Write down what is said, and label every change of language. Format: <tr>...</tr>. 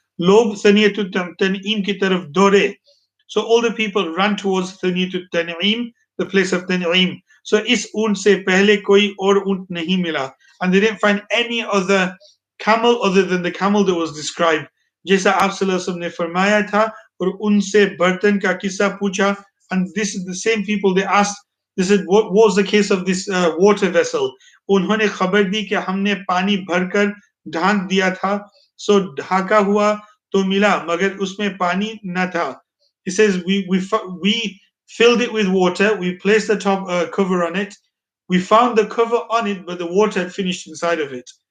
<hi>लोग सनियतुत तनईम की तरफ दौड़े.</hi> <en>So all the people ran towards Thaniyatut Tan'im, the place of Tan'im. So</en> <hi>इस ऊंट से पहले कोई और ऊंट नहीं मिला,</hi> <en>and they didn't find any other camel other than the camel that was described.</en> <hi>जैसा आप सल्लल्लाहु अलैहि वसल्लम ने फरमाया था, और उनसे बर्तन का किस्सा पूछा,</hi> <en>and this is the same people they asked. They said, what was the case of this water vessel?</en> <hi>उन्होंने खबर दी कि हमने पानी भरकर ढांक दिया था, so ढाका हुआ तो मिला, मगर उसमें पानी न था.</hi> <en>He says, we filled it with water, we placed the top cover on it, we found the cover on it, but the water had finished inside of it.</en>